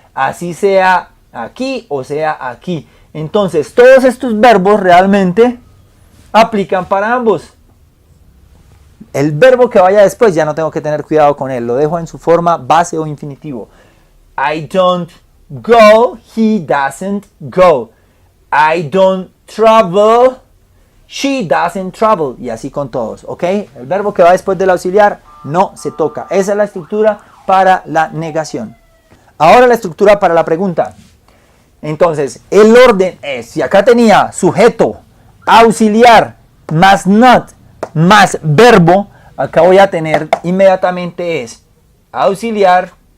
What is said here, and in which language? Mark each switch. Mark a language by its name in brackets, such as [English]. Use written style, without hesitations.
[Spanish] Así sea aquí o sea aquí. Entonces, todos estos verbos realmente aplican para ambos. El verbo que vaya después ya no tengo que tener cuidado con él. Lo dejo en su forma base o infinitivo. [English] I don't go, he doesn't go. I don't travel, she doesn't travel. [Spanish] Y así con todos, ¿ok? El verbo que va después del auxiliar no se toca. Esa es la estructura para la negación. Ahora la estructura para la pregunta. Entonces, el orden es, si acá tenía sujeto, auxiliar, más not, más verbo, acá voy a tener inmediatamente es auxiliar.